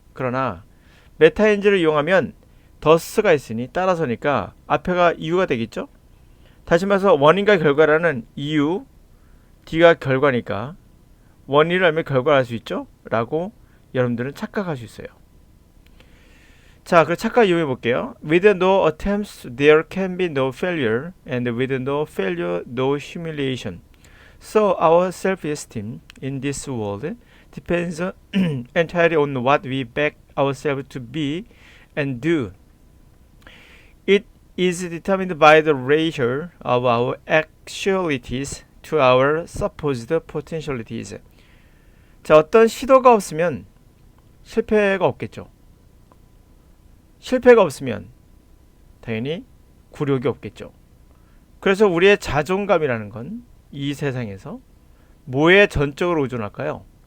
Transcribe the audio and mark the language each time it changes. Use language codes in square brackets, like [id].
[ko] 그러나 메타인지를 이용하면 더스가 있으니 따라서니까 앞에가 이유가 되겠죠. 다시 말해서 원인과 결과라는 이유, D가 결과니까 원인을 알면 결과를 알 수 있죠 라고 여러분들은 착각할 수 있어요. 자, 그럼 착각 이용해 볼게요. [en] With no attempts there can be no failure, and with no failure no humiliation. So our self-esteem in this world depends entirely on what we back ourselves to be and do. It is determined by the ratio of our actualities to our supposed potentialities. [ko] 자, 어떤 시도가 없으면 실패가 없겠죠. 실패가 없으면 당연히 굴욕이 없겠죠. 그래서 우리의 자존감이라는 건 이 세상에서 뭐에 전적으로 의존할까요?